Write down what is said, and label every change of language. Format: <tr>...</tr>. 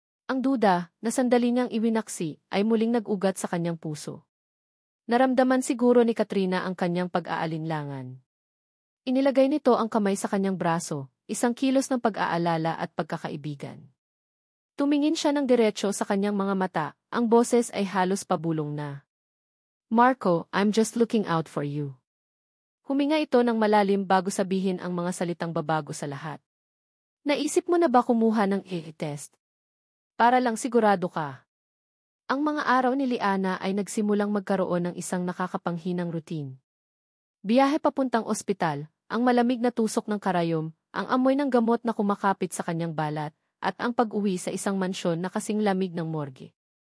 <tl>Ang duda, na sandali niyang iwinaksi, ay muling nag-ugat sa kanyang puso. Naramdaman siguro ni Katrina ang kanyang pag-aalinlangan. Inilagay nito ang kamay sa kanyang braso, isang kilos ng pag-aalala at pagkakaibigan. Tumingin siya ng diretso sa kanyang mga mata, ang boses ay halos pabulong na.</tl> <en>Marco, I'm just looking out for you.</en> <tl>Huminga ito ng malalim bago sabihin ang mga salitang babago sa lahat. Naisip mo na ba kumuha ng test? Para lang sigurado ka. Ang mga araw ni Liana ay nagsimulang magkaroon ng isang nakakapanghinang routine. Biyahe papuntang ospital, ang malamig na tusok ng karayom, ang amoy ng gamot na kumakapit sa kanyang balat, at ang pag-uwi sa isang mansyon na kasing lamig ng morgue.</tl>